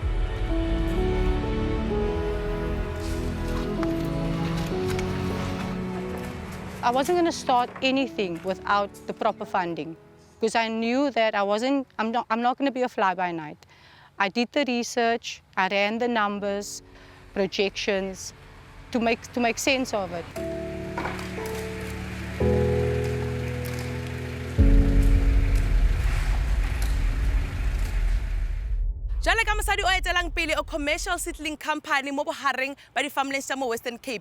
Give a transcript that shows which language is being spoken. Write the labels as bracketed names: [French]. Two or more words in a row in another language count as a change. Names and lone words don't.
[English] I wasn't going to start anything without the proper funding, because I knew that I'm not going to be a fly-by-night. I did the research, I ran the numbers, projections, to make sense of it. [Tswana] Jale ka mosadi o etelang pele a [English] commercial seedling company [Tswana] mo bohareng ba di-farmlands tsa mo Western Cape.